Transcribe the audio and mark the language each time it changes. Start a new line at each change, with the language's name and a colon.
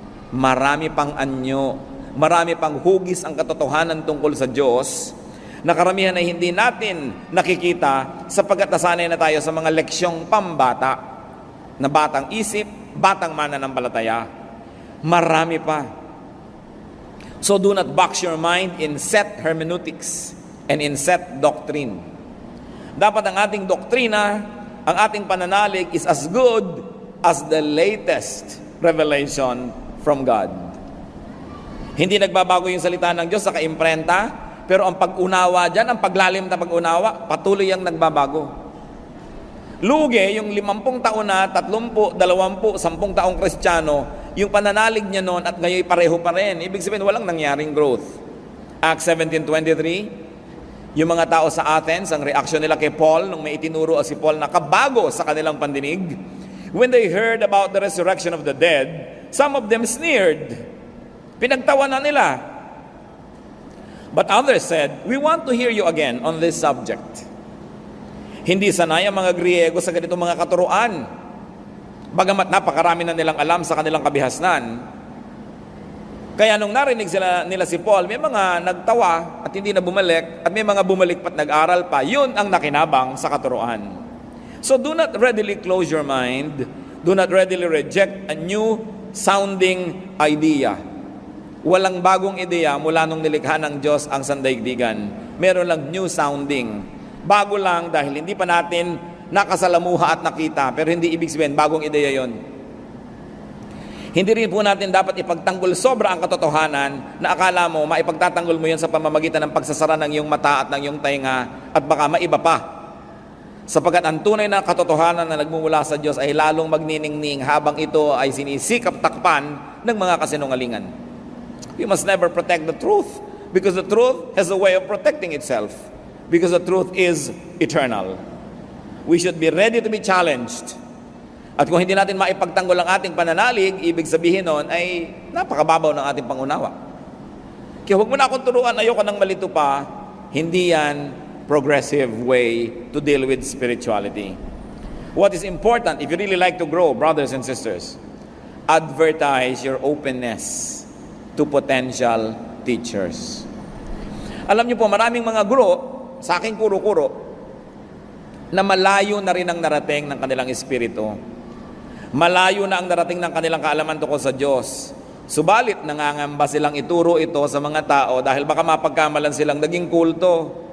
Filipino: Marami pang anyo, marami pang hugis ang katotohanan tungkol sa Diyos na karamihan ay hindi natin nakikita sapagkat nasanay na tayo sa mga leksyong pambata na batang isip, batang mananampalataya. Marami pa.
English: So do not box your mind in set hermeneutics and in set doctrine.
Filipino: Dapat ang ating doktrina, ang ating pananalig
English: is as good as the latest revelation from God.
Filipino: Hindi nagbabago yung salita ng Diyos sa kaimprenta, pero ang pag-unawa dyan, ang paglalim na pag-unawa, patuloy ang nagbabago. Lugi, yung 50 taon na, 30, 20, 10 taong Kristiyano, yung pananalig niya noon at ngayon pareho pa rin. Ibig sabihin, walang nangyaring growth. Acts 17:23, yung mga tao sa Athens, ang reaksyon nila kay Paul, nung may itinuro si Paul na kabago sa kanilang pandinig,
English: when they heard about the resurrection of the dead, some of them sneered.
Filipino: Pinagtawanan nila.
English: But others said, we want to hear you again on this subject.
Filipino: Hindi sanay ang mga Griego sa ganitong mga katuruan. Bagamat napakarami na nilang alam sa kanilang kabihasnan. Kaya nung narinig nila si Paul, may mga nagtawa at hindi na bumalik, at may mga bumalik pat nag-aral pa. Yun ang nakinabang sa katuruan.
English: So do not readily close your mind. Do not readily reject a new sounding idea.
Filipino: Walang bagong ideya mula nung nilikha ng Diyos ang sandaigdigan. Meron lang new sounding. Bago lang dahil hindi pa natin nakasalamuha at nakita, pero hindi ibig sabihin bagong ideya yon. Hindi rin po natin dapat ipagtanggol sobra ang katotohanan na akala mo maipagtatanggol mo yon sa pamamagitan ng pagsasara ng iyong mata at ng iyong tainga at baka maiba pa. Sapagkat ang tunay na katotohanan na nagmumula sa Diyos ay lalong magniningning habang ito ay sinisikap takpan ng mga kasinungalingan.
English: We must never protect the truth because the truth has a way of protecting itself. Because the truth is eternal. We should be ready to be challenged.
Filipino: At kung hindi natin maipagtanggol ang ating pananalig, ibig sabihin nun ay napakababaw ng ating pangunawa. Kaya huwag mo na akong turuan, ayoko nang malito pa. Hindi yan
English: progressive way to deal with spirituality. What is important, if you really like to grow, brothers and sisters, advertise your openness to potential teachers.
Filipino: Alam niyo po, maraming mga guro, sa aking kuro-kuro, na malayo na rin ang narating ng kanilang espiritu. Malayo na ang narating ng kanilang kaalaman tungkol sa Diyos. Subalit, nangangamba silang ituro ito sa mga tao dahil baka mapagkamalan silang naging kulto.